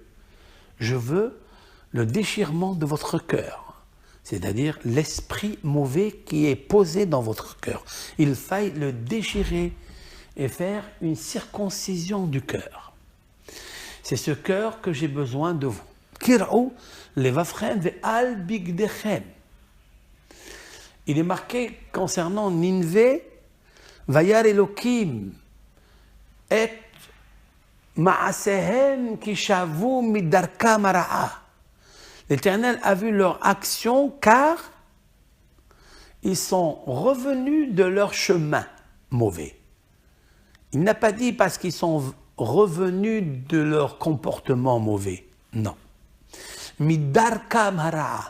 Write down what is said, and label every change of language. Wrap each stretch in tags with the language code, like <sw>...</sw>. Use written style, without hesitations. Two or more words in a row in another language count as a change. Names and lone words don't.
<fr>Je veux le déchirement de votre cœur, c'est-à-dire l'esprit mauvais qui est posé dans votre cœur. Il faille le déchirer et faire une circoncision du cœur. C'est ce cœur que j'ai besoin de vous.</fr> <he>קרעו לבבכם ואל בגדיכם.</he> <fr>Il est marqué concernant Ninvé,</fr> <he>וירא אלהים את מעשיהם כי שבו מדרכם הרעה.</he> <fr>L'Éternel a vu leur action car ils sont revenus de leur chemin mauvais. Il n'a pas dit parce qu'ils sont revenus de leur comportement mauvais.</fr> <he>Non. מדרכם הרעה.</he>